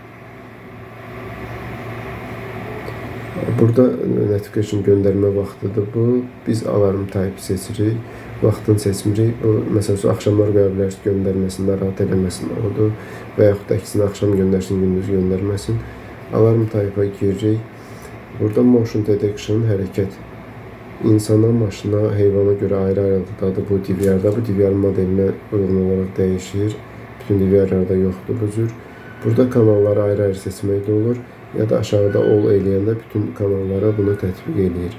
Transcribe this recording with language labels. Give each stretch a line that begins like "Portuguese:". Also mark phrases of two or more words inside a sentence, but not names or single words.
Azerbaijani: Burada notification göndərmə vaxtıdır bu. Biz
English: alarm type
Azerbaijani: seçirik. Vaxtını seçmirik. Bu, məsələn, axşamlar qoya bilərsiniz, göndərməsində rahat eləməsin odur. Və yaxud da əksinə axşam göndərsin, gündüz göndərməsin.
English: Alarm type-
Azerbaijani: a giririk. Burada
English: motion detection,
Azerbaijani: hərəkət. İnsana, maşına, heyvana görə ayrı-ayrılıqdadır bu DVR-da. Bu DVR modelinə uyğun olaraq dəyişir. Bütün DVR-larda yoxdur bu cür. Burada kanalları ayrı-ayrı seçmək də olur. Ya da aşağıda all eləyəndə bütün kanallara bunu tətbiq eləyir.